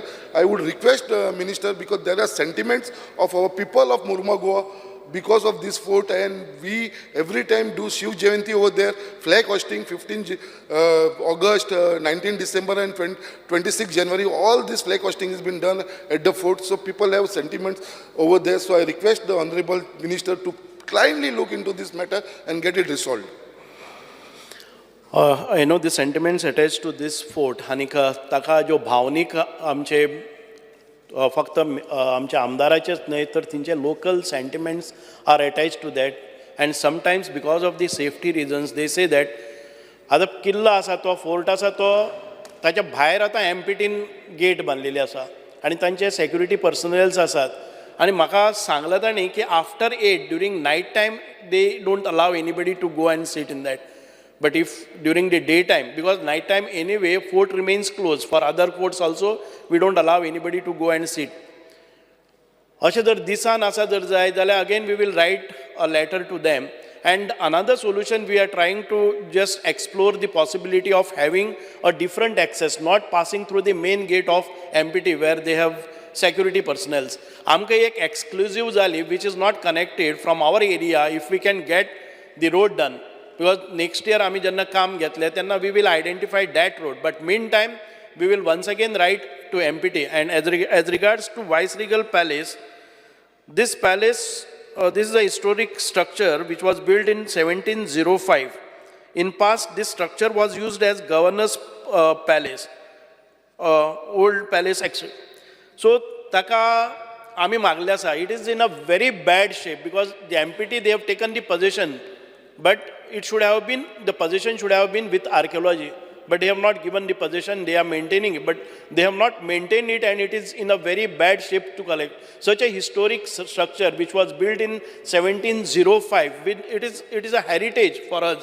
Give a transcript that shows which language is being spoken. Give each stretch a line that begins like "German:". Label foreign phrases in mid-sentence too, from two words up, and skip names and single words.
English: I would request minister, because there are sentiments of our people of Murma-Goa because of this fort, and we every time do Shiv Jayanti over there, flag hosting 15 August, 19 December and 26 January, all this flag hosting has been done at the fort. So people have sentiments over there. So I request the Honorable Minister to kindly look into this matter and get it resolved. I know the sentiments attached to this fort.
Konkani: Hanika taka जो भावनिक आमचे फक्त आमच्या आमदाराचेच न्हय तर तिंचे
English: local sentiments are attached to that and sometimes because of the safety reasons they say that
Konkani: आतां किल्लो आसा तो फोर्ट आसा तो ताच्या भायर आतां एमपीटीन गेट बांदलेली आसा आनी तांचे
English: security personnels
Konkani: आसात आनी म्हाका सांगलां तांणी की
English: after 8 during night time they don't allow anybody to go and sit in that. But if during the daytime, because night time anyway, fort remains closed. For other forts also, we don't allow anybody to go and sit.
Konkani: अशें जर दिसान आसा जर जाय जाल्यार
English: again we will write a letter to them. And another solution, we are trying to just explore the possibility of having a different access, not passing through the main gate of MPT where they have security personnel.
Konkani: आमकां एक exclusive जाली
English: which is not connected from our area. If we can get the road done. Because next year
Konkani: आम्ही जेन्ना काम घेतले तेन्ना
English: we will identify that road. But meantime, we will once again write to MPT. And as regards to Viceregal Palace, this palace, this is a historic structure which was built in 1705. In past, this structure was used as governor's palace, old palace actually.
Konkani: So, taka आम्ही मागले आसा.
English: It is in a very bad shape because the MPT, they have taken the possession. But it should have been, the possession should have been with archaeology. But they have not given the possession, they are maintaining it. But they have not maintained it and it is in a very bad shape to collect. Such a historic structure which was built in 1705, it is a heritage for us.